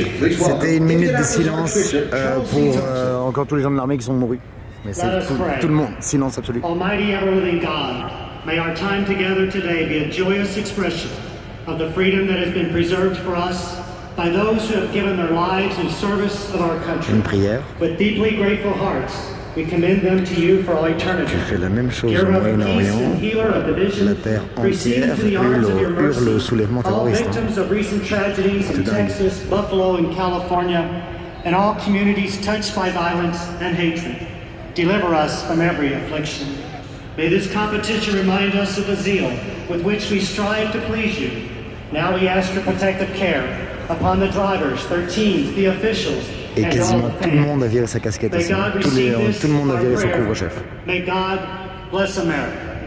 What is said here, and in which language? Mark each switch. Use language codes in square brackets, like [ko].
[fr] C'était une minute de silence pour encore tous les gens de l'armée qui sont morts. Mais c'est tout le monde, silence absolu. [en] Almighty ever-living God, may our time together today be a joyous expression of the freedom that has been preserved for us by those who have given their lives in service of our country. [fr] Une prière. [en] With deeply grateful hearts, we commend them to you for all eternity. [fr] Tu fais la même chose au Moyen-Orient. La terre entière hurle au soulèvement terroriste. [en] Victims of recent tragedies in Texas, Buffalo, and California, and all communities touched by violence and hatred. Deliver us from every affliction. May this competition remind us of the zeal with which we strive to please you. Now we ask your protective care upon the drivers, their teams, the officials. [fr] Et quasiment tout le monde a viré sa casquette ici. Tout le monde a viré son couvre-chef. [en] May God bless America.